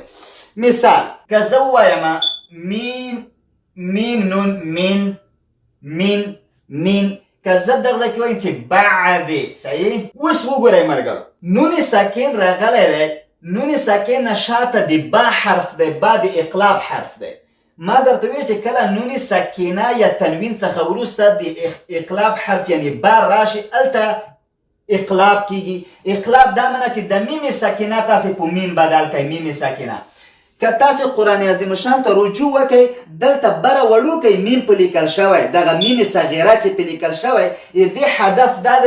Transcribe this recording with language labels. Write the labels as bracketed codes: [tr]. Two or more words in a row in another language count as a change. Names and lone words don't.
[ps] مثال که زه ووایم میم نون مین که زه دغه کې وایم چې بعد، صحیح؟ اوس وګورئ ملګرو، نون ساکن راغلی دی، نون ساکن نه شاته د با حرف دی، با د اقلاب حرف دی. ما درته ویل چې کله نون ساکنه یا تنوین څخه وروسته د اقلاب حرف یعنی با راشي، هلته اقلاب کیږي. اقلاب دا معنی چې د میم ساکنه تاسې په میم بدل کړئ، میم ساکنه. که تاسې قرآن عظیم شان ته رجوع وکئ، دلته بره وړوکی میم په لیکل شوی، دغه میم صغیره چې په لیکل شوی، دې هدف دا دی.